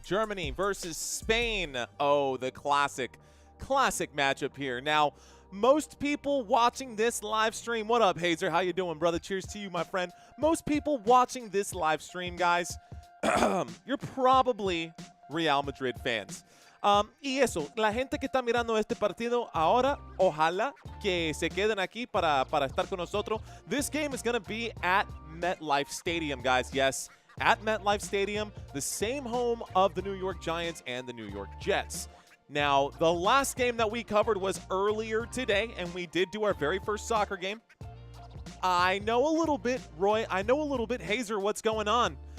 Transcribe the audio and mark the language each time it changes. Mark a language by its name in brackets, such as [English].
[English] Germany versus Spain. Oh, the classic matchup here. Now, most people watching this live stream, what up, Hazer? How you doing, brother? Cheers to you, my friend. Most people watching this live stream, guys, you're probably Real Madrid fans. [Spanish] Y eso, la gente que está mirando este partido ahora, ojalá que se queden aquí para estar con nosotros. [English] This game is going to be at MetLife Stadium, guys. Yes, at MetLife Stadium, the same home of the New York Giants and the New York Jets. Now, the last game that we covered was earlier today, and we did do our very first soccer game. I know a little bit, Roy. I know a little bit. Hazer, what's going on?